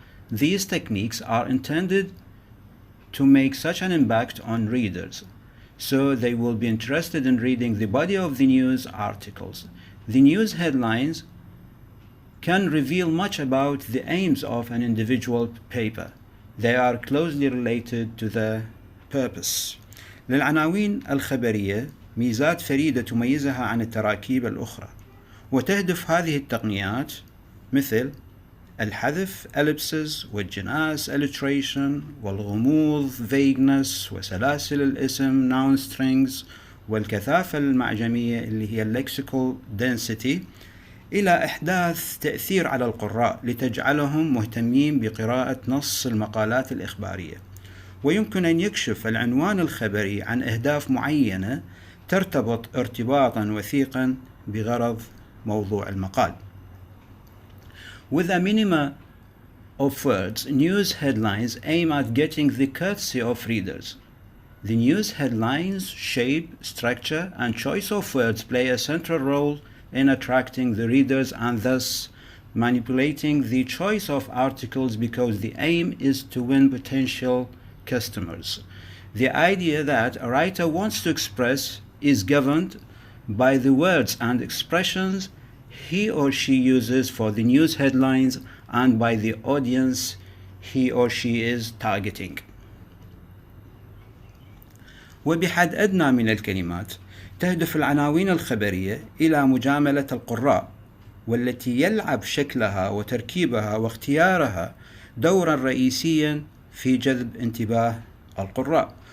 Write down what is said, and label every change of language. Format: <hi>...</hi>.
<en>These techniques are intended to make such an impact on readers, so they will be interested in reading the body of the news articles. The news headlines can reveal much about the aims of an individual paper. They are closely related to the purpose.</en> <ar>للعناوين الخبرية ميزات فريدة تميزها عن التراكيب الأخرى، وتهدف هذه التقنيات مثل الحذف ellipses والجناس alliteration والغموض vagueness وسلاسل الاسم noun strings والكثافة المعجمية اللي هي lexical density إلى إحداث تأثير على القراء لتجعلهم مهتمين بقراءة نص المقالات الإخبارية. ويمكن أن يكشف العنوان الخبري عن أهداف معينة ترتبط ارتباطا وثيقا بغرض موضوع المقال.</ar> <en>With a minimum of words, news headlines aim at getting the courtesy of readers. The news headlines' shape, structure, and choice of words play a central role in attracting the readers and thus manipulating the choice of articles because the aim is to win potential customers. The idea that a writer wants to express is governed by the words and expressions he or she uses for the news headlines and by the audience he or she is targeting.</en> <ar>وبحد أدنى من الكلمات تهدف العناوين الخبرية إلى مجاملة القراء، والتي يلعب شكلها وتركيبها واختيارها دورا رئيسيا في جذب انتباه القراء.</ar>